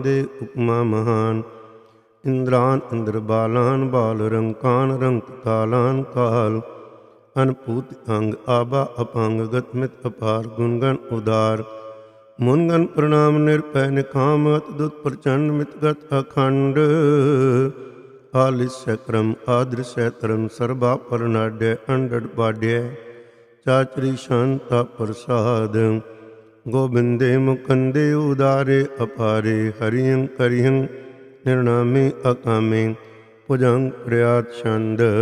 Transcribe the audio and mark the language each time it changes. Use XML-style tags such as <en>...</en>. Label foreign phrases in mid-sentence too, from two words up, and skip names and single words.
<bra>ਦੇ ਉਪਮਾ ਮਹਾਨ ਇੰਦਰਾਨ ਇੰਦਰ ਬਾਲਾਨ ਬਾਲ ਰੰਕਾਨ ਰੰਕ ਕਾਲਾਨ ਕਾਲ ਅਨਪੂਤ ਅੰਗ ਆਬਾ ਅਪੰਗ ਗਤਮਿਤ ਅਪਾਰ ਗੁਣਗਨ ਉਦਾਰ ਮੁਨਗਨ ਪ੍ਰਣਾਮ ਨਿਰਪੈ ਨਿਕਾਮ ਅਤ ਦੁਤ ਪ੍ਰਚੰਡ ਮਿਤਗਤ ਅਖੰਡ आलिस्य क्रम आदृश्य धर्म सर्वा परनाड्य अंडड बाड्य चाचरी शांता प्रसाद गोविंदे मुकंदे उदारे अपारे हरियं करियं निर्णामे अकामे भुजंग प्रयात छंद</bra>